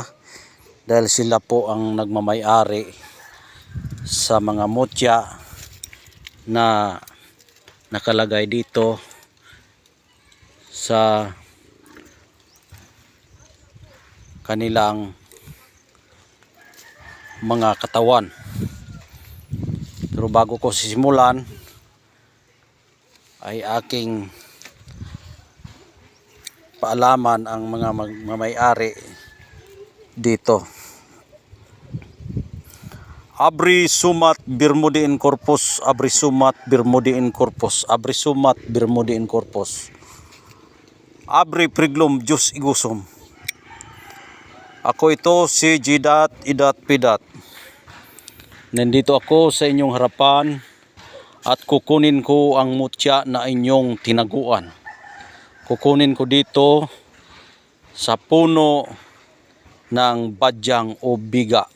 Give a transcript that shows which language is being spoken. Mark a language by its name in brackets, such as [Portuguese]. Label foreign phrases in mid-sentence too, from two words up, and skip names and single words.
[Filipino] Dahil sila po ang nagmamay-ari sa mga mutya na nakalagay dito sa kanilang mga katawan. Pero bago ko sisimulan, ay aking paalaman ang mga magmamay-ari dito. [Latin] Abri sumat birmudiin corpus, abri sumat birmudiin corpus, abri sumat birmudiin corpus, abri priglum Diyos igusum. [Filipino] Ako ito si Jidat Idat Pidat. Nandito ako sa inyong harapan at kukunin ko ang mutya na inyong tinaguan. Kukunin ko dito sa puno ng badyang o biga.